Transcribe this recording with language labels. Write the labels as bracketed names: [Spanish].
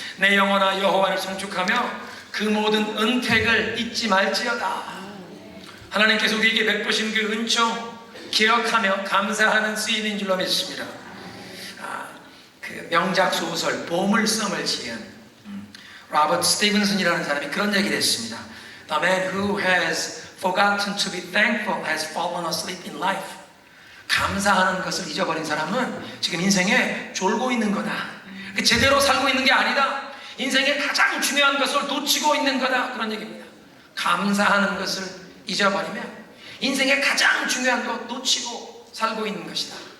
[Korean] 내 영혼아 여호와를 송축하며 그 모든 은택을 잊지 말지어다. 하나님께서 우리에게 베푸신 그 은총 기억하며 감사하는 수인인 줄로 믿습니다. 그 명작 소설 보물섬을 지은 로버트 스티븐슨이라는 사람이 그런 얘기를 했습니다. [English] The man who has forgotten to be thankful has fallen asleep in life. [Korean] 감사하는 것을 잊어버린 사람은 지금 인생에 졸고 있는 거다. 제대로 살고 있는 게 아니다. 인생의 가장 중요한 것을 놓치고 있는 거다. 그런 얘기입니다. 감사하는 것을 잊어버리면 인생의 가장 중요한 것 놓치고 살고 있는 것이다.